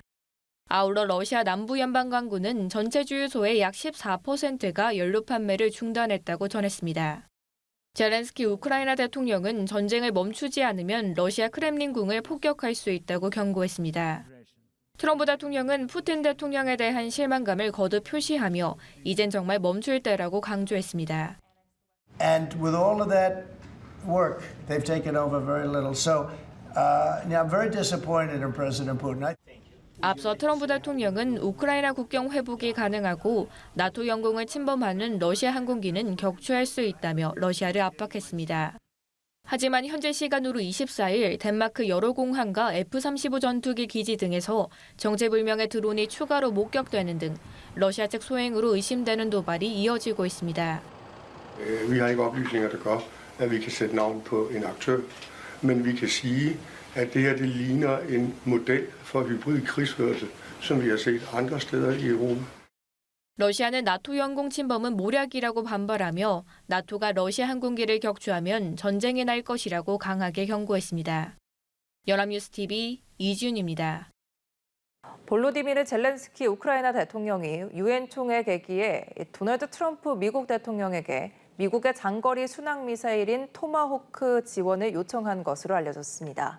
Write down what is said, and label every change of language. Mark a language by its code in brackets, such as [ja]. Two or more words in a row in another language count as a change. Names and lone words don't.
[ko] 아울러 러시아 남부 연방강구는 전체 주유소의 약 14%가 연료 판매를 중단했다고 전했습니다. 젤렌스키 우크라이나 대통령은 전쟁을 멈추지 않으면 러시아 크렘린궁을 폭격할 수 있다고 경고했습니다. 트럼프 대통령은 푸틴 대통령에 대한 실망감을 거듭 표시하며 이젠 정말 멈출 때라고 강조했습니다. [en] And with all of that work, they've taken over very little. So now I'm very disappointed in President Putin. [ko] 앞서 트럼프 대통령은 우크라이나 국경 회복이 가능하고 나토 영공을 침범하는 러시아 항공기는 격추할 수 있다며 러시아를 압박했습니다. 하지만 현재 시간으로 24일 덴마크 여러 공항과 F-35 전투기 기지 등에서 정체불명의 드론이 추가로 목격되는 등 러시아 측 소행으로 의심되는 도발이 이어지고 있습니다. [da] Vi har ikke oplysninger, der gør, at vi kan sætte navn på en aktør, men vi kan sige, at det her det ligner en model for hybrid krigsførelse, som vi har set andre steder i Europa. [ko] 러시아는 나토 영공 침범은 모략이라고 반발하며 나토가 러시아 항공기를 격추하면 전쟁이 날 것이라고 강하게 경고했습니다. 연합뉴스TV 이지윤입니다. 볼로디미르 젤렌스키 우크라이나 대통령이 유엔 총회 개기에 도널드 트럼프 미국 대통령에게 미국의 장거리 순항 미사일인 토마호크 지원을 요청한 것으로 알려졌습니다.